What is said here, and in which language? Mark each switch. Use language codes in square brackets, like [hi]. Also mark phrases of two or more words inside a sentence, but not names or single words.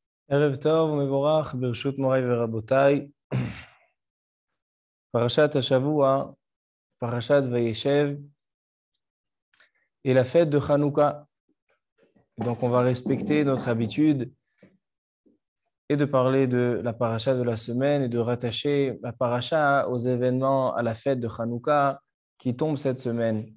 [he] ערב טוב ומבורך, ברשות מוריי ורבותיי. פרשת השבוע, פרשת וישב, [fr] et la fête de Hanouka. Donc on va respecter notre habitude et de parler de la paracha de la semaine et de rattacher la paracha aux événements, à la fête de Hanouka qui tombe cette semaine.